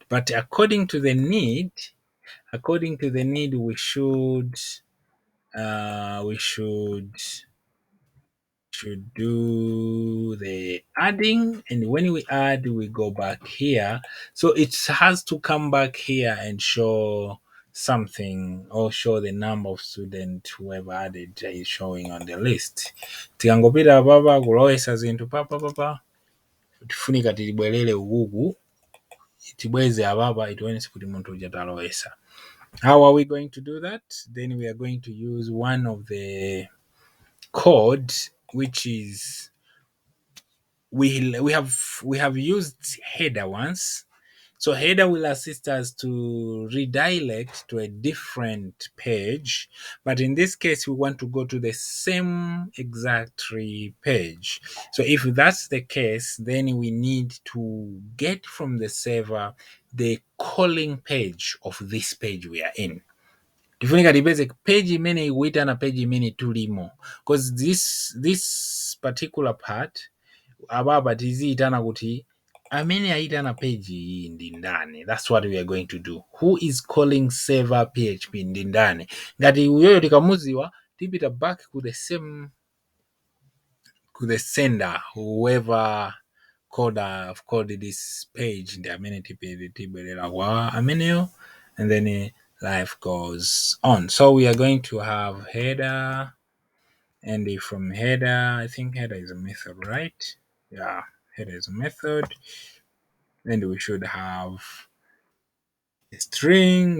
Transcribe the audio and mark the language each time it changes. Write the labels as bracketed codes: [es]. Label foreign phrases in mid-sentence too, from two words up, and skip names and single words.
[en] But according to the need, we should do the adding, and when we add, we go back here. So it has to come back here and show something, or show the number of students whoever added is showing on the list. [ny] Tikangopita papa kulowesa zinthu papa tifunika tilibwerere ukuku tibweze apapa tionese kuti munthu uja talowesa. [en] How are we going to do that? Then we are going to use one of the code, which is we have used header once. So header will assist us to redirect to a different page, but in this case we want to go to the same exact page. So if that's the case, then we need to get from the server the calling page of this page we are in. [ny] Tifunika tipeze page imene ikuitana page imene tulimo, [en] because this particular part [ny] ababa tiziitana kuti amene aitana page iyi ndi ndani. [en] That's what we are going to do. Who is calling server php [ny] ndi ndani. Ngati uyoyo tikamuziwa, tipita [en] back to the same sender, whoever called this page [ny] ndi amene tibwerera kwa ameneyo, [en] and then life goes on. So we are going to have header, and from header, I think header is a method, right? Yeah, header is a method, and we should have a string.